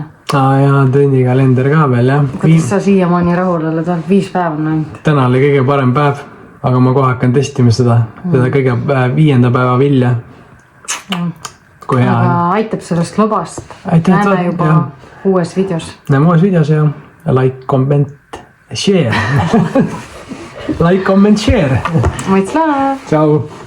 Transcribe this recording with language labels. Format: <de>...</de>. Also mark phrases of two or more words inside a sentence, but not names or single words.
<et>Ja advendikalender ka veel, jah. Kuidas sa siiamaani rahul oled, 5 päeva on ainult? Täna oli kõige parem päev, aga ma kohe hakkan testima seda kõige 5. päeva vilja. Kui hea. Aga aitab sellest lobast. Näeme juba uues videos. Näeme uues videos ja</et> <en>like, comment, share. Like, comment, share. Maitslaa!</en> <et>Ciao!</et>